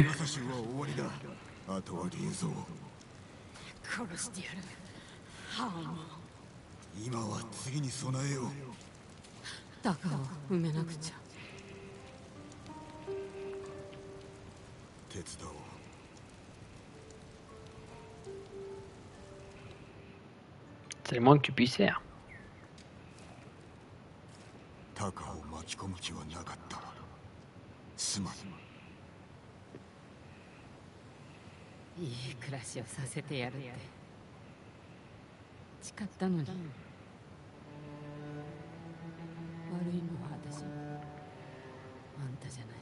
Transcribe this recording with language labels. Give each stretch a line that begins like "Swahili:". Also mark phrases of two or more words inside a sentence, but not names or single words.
Japanese: 私は終わりだ。あとは竜蔵。殺してやる。ハーモン。今は次に備えよう。タカを埋めなくちゃ。手伝おう。
French: C'est le moins que tu puisses faire.
Japanese: タカを巻き込む気はなかった。すまん。いい暮らしをさせてやるって誓ったのに。悪いのは私、あんたじゃない。